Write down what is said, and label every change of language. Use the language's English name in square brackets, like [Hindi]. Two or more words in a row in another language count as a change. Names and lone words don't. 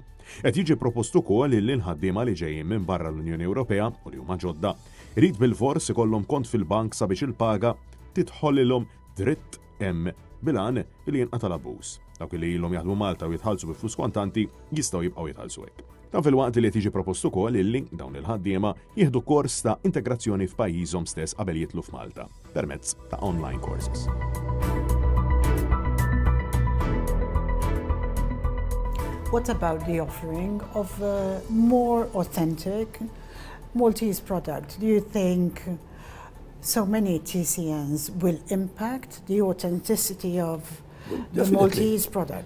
[Maltese] Qed jiġi propost ukoll li l-ħaddiema li ġejjin minn barra l-Unjoni Ewropea u li huma ġodda irid bil-fors ikollhom kont fil-bank sabiex il-paga tidħollilhom dritt hemm bilan li jinqata' l-abbuż. Dawk li ilhom jaħdmu Malta u jitħallsu bi flus kontanti jistgħu jibqgħu jitħallsu hekk. Dan fil-waqt li tiġi propost ukoll illi dawn il-ħaddiema jieħdu kors ta' integrazzjoni f'pajjiżhom stess qabel jitlu f'Malta permezz ta' [English] online courses. What about the offering of a more authentic Maltese product? Do you think so many TCNs will impact the authenticity of the Maltese product?